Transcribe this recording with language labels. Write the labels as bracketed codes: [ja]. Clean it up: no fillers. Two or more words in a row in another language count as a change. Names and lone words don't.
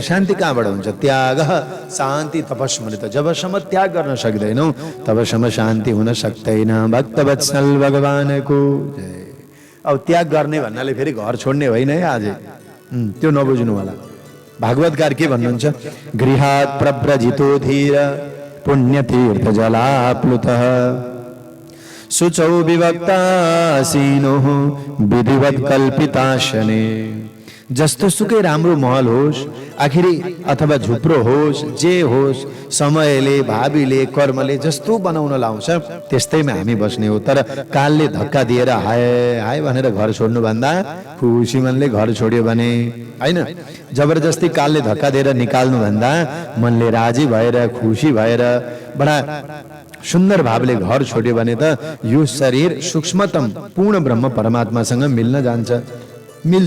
[ne] शान्ति कहाँबाट हुन्छ? [sa] त्याग शान्ति तपस्मृत। [ne] जबसम्म त्याग गर्न सक्दैनौ तबसम्म शान्ति हुन सक्दैन। भक्तवत्सल भगवानको जय। अब त्याग गर्ने भन्नाले फेरि घर छोड्ने होइन है आज, त्यो नबुझ्नु होला। भागवतकार के भन्नुहुन्छ? [sa] गृहात् प्रव्रजितो धीर पुण्यतीर्थ जलाप्लुतः शुचौ विभक्तासीनो विधिवत कल्पिताशने। [ne] जस्तो सुकै राम्रो महल होस्, आखिरी अथवा झुप्रो होस्, जे होस्, समयले, भावीले, कर्मले जस्तो बनाउन लाउँछ त्यस्तैमा हामी बस्ने हो। तर कालले धक्का दिएर हाय हाय भनेर घर छोड्नु भन्दा खुसी मनले घर छोड्यो भने, हैन, जबरजस्ती कालले धक्का दिएर निकाल्नु भन्दा मनले राजी भएर, खुसी भएर, बडा सुन्दर भावले घर छोड्यो भने त यो शरीर सूक्ष्मतम पूर्ण ब्रह्म परमात्मासँग मिल्न जान्छ, मिल्छ।